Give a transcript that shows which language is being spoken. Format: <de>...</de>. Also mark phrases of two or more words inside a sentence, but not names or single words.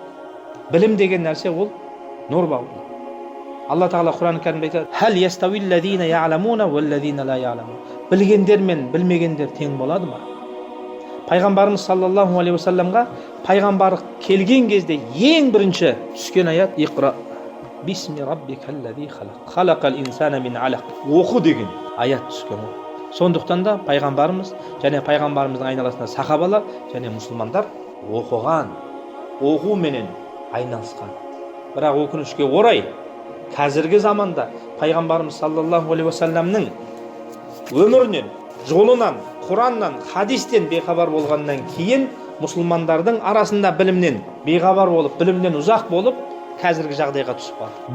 <kk>Білім деген нәрсе ол нұр бауыр. Алла Тағала Құран кәрімде айтады:</kk> <ar>"هل يستوي الذين يعلمون والذين لا يعلمون."</ar> <kk>Білгендер мен білмегендер тең болады ма? Пайғамбарымыз</kk> <ar>صلى الله عليه وسلم</ar> <kk>пайғамбарлық келген кезде ең бірінші түскен аят</kk> <ar>اقرأ باسم ربك الذي خلق خلق الإنسان من علق.</ar> <kk>Оқы деген аят түскен ғой. Сондықтан да пайғамбарымыз және пайғамбарымыздың айналасында сахабалар және мұсылмандар оқыған, оқуменен айналысқан. Бірақ өкінішке орай қазіргі заманда пайғамбарымыз</kk> <ar>صلى الله عليه وسلم</ar> <kk>өмірінен, жолынан, Құраннан, хадистен бейхабар болғаннан кейін мұсылмандардың арасында білімнен бейхабар болып, білімнен ұзақ болып, қазіргі жағдайға түсіп қалды.</kk>